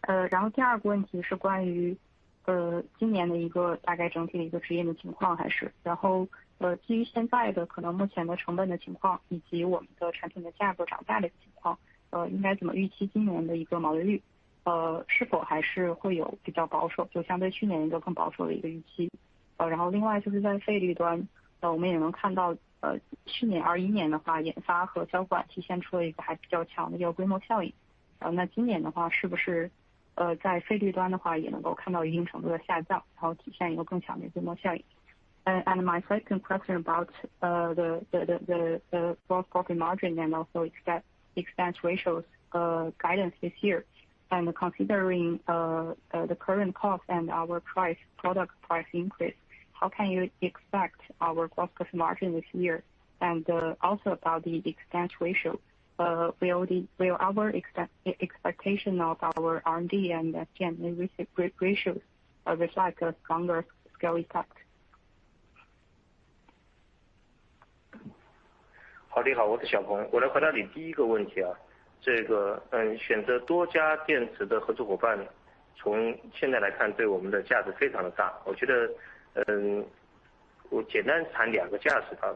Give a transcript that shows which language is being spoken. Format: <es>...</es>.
<zh>然后第2个问题是关于今年的一个大概整体的一个指引的情况，还是然后基于现在的可能目前的成本的情况，以及我们的产品的价格涨价的一个情况，应该怎么预期今年的一个毛利率？是否还是会有比较保守，就相对去年一个更保守的一个预期？然后另外就是在费率端，我们也能看到，去年21年的话，研发和销管体现出了一个还比较强的一个规模效应。那今年的话，是不是在费率端的话也能够看到一定程度的下降，然后体现一个更强的规模效应？</zh> <en>And my second question about the gross profit margin and also expense ratios guidance this year, and considering the current cost and our product price increase, how can you expect our gross profit margin this year? And also about the expense ratio, will our expectation of our R&D and SG&A ratios reflect a stronger scale effect?</en> <zh>好的，我是小鹏，我来回答你第一个问题啊。这个选择多家电池的合作伙伴，从现在来看对我们的价值非常的大。我觉得我简单谈2个价值啊。</zh>